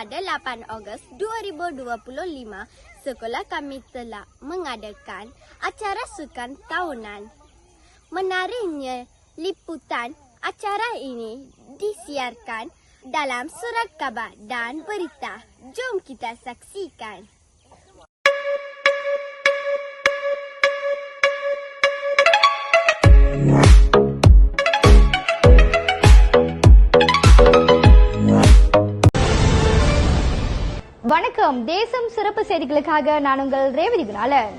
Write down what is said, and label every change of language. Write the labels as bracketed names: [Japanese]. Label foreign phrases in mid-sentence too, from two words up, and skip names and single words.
[Malay] 8 Ogos 2025, sekolah kami telah mengadakan acara sukan tahunan. Menariknya, liputan acara ini disiarkan dalam surat khabar dan berita. Jom kita saksikan. [Tamil] வணக்கம். தேசம் சிறப்பு செய்திகளுக்காக நான் உங்கள் ரேவதி குணாலன்.